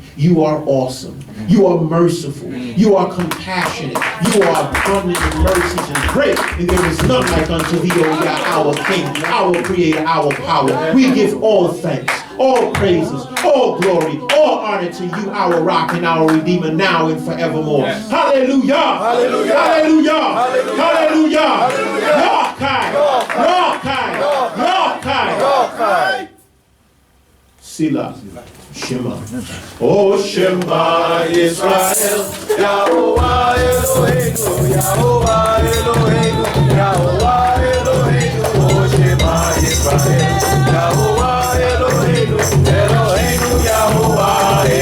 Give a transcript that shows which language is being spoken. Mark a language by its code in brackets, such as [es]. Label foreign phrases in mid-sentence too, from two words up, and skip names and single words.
[en] You are awesome. You are merciful. You are compassionate. You are abundant in mercies and great. And there is none like unto thee, O Yah, our King, our Creator, our power. We give all thanks, all praises, all glory, all honor to you, our rock and our redeemer, now and forevermore. Hallelujah! Hallelujah! Hallelujah! Hallelujah! Rakai! Rakai! Rakai! Rakai! Sila. Shema. [he] Oh שמע ישראל יהוה אלוהינו יהוה אלוהינו יהוה אלוהינו. Oh שמע ישראל יהוה אלוהינו אלוהינו יהוה.